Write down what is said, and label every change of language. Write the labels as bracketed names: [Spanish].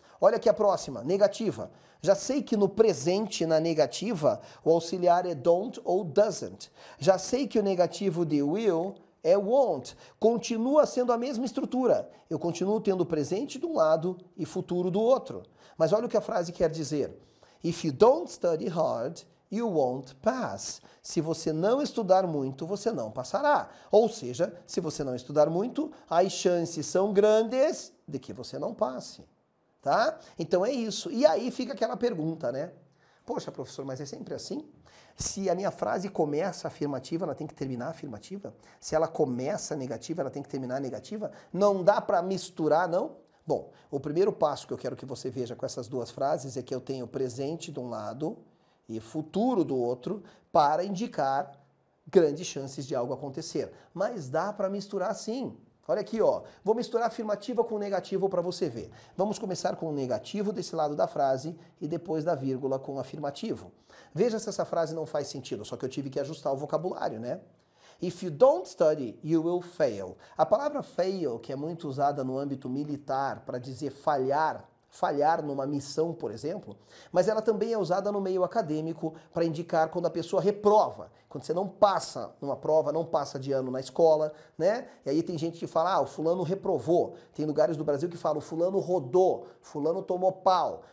[Portuguese] Olha aqui a próxima, negativa. Já sei que no presente, na negativa, o auxiliar é don't ou doesn't. Já sei que o negativo de will é won't. Continua sendo a mesma estrutura. Eu continuo tendo presente de um lado e futuro do outro. Mas olha o que a frase quer dizer. [English] If you don't study hard, you won't pass. [Portuguese] Se você não estudar muito, você não passará. Ou seja, se você não estudar muito, as chances são grandes de que você não passe. Tá? Então é isso. E aí fica aquela pergunta, né? Poxa, professor, mas é sempre assim? Se a minha frase começa afirmativa, ela tem que terminar afirmativa? Se ela começa negativa, ela tem que terminar negativa? Não dá para misturar, não? Bom, o primeiro passo que eu quero que você veja com essas duas frases é que eu tenho presente de um lado e futuro do outro para indicar grandes chances de algo acontecer. Mas dá para misturar sim. Olha aqui, ó. Vou misturar afirmativa com negativo para você ver. Vamos começar com o negativo desse lado da frase e depois da vírgula com o afirmativo. Veja se essa frase não faz sentido, só que eu tive que ajustar o vocabulário, né? [English] If you don't study, you will fail. [Portuguese] A palavra fail, que é muito usada no âmbito militar para dizer falhar, falhar numa missão, por exemplo, mas ela também é usada no meio acadêmico para indicar quando a pessoa reprova, quando você não passa numa prova, não passa de ano na escola, né? E aí tem gente que fala, ah, o fulano reprovou. Tem lugares do Brasil que falam, o fulano rodou, fulano tomou pau.